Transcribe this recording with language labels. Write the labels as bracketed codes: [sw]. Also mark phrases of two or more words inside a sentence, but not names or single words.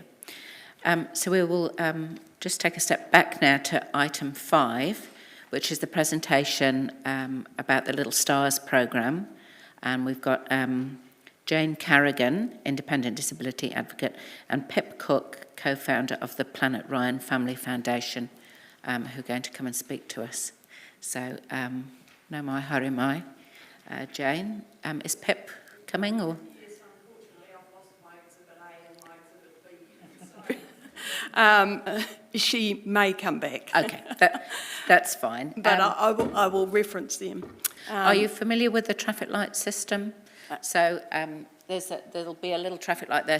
[en] So we will just take a step back now to item 5, which is the presentation about the Little Stars programme. And we've got Jane Carrigan, Independent Disability Advocate, and Pip Cook, co-founder of the Planet Ryan Family Foundation, who are going to come and speak to us. [mi] So, no mai, haere mai. [en] Jane, is Pip coming, or? Yes, unfortunately, I've lost my exhibit A and my exhibit B. She may come back. Okay, that's fine. But I will reference them. Are you familiar with the traffic light system? So there'll be a little traffic light there.